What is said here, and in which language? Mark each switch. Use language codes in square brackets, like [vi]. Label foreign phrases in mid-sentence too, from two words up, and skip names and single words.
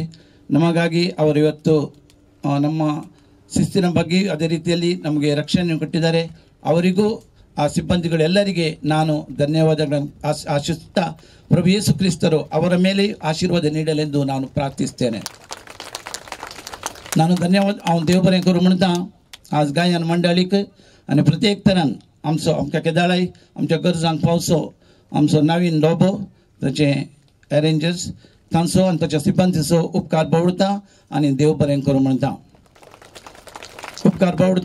[kn] ನಮಗಾಗಿ ಅವರು ಇವತ್ತು ನಮ್ಮ ಶಿಸ್ತಿನ ಬಗ್ಗೆ ಅದೇ ರೀತಿಯಲ್ಲಿ ನಮಗೆ ರಕ್ಷಣೆ ಕೊಟ್ಟಿದ್ದಾರೆ. ಅವರಿಗೂ ಆ ಸಿಬ್ಬಂದಿಗಳೆಲ್ಲರಿಗೆ ನಾನು ಧನ್ಯವಾದಗಳನ್ನು ಆಶಿಸುತ್ತಾ ಪ್ರಭು ಯೇಸು ಕ್ರಿಸ್ತರು ಅವರ ಮೇಲೆ ಆಶೀರ್ವಾದ ನೀಡಲೆಂದು ನಾನು ಪ್ರಾರ್ಥಿಸ್ತೇನೆ. [kok] ನಾನು धन्यवाद देव बरें करूं म्हणटा आज गायन मंडळीक आनी प्रत्येक तरान आमच्या केदाळाय आमच्या गरजांक पावसो आमचो नवीन डोबो ताचे अरेंजर्स तांचो आनी ताच्या सिब्बंदीचो उपकार बावडटा आनी देव बरें करूं म्हणटा. उपकार बावडटा.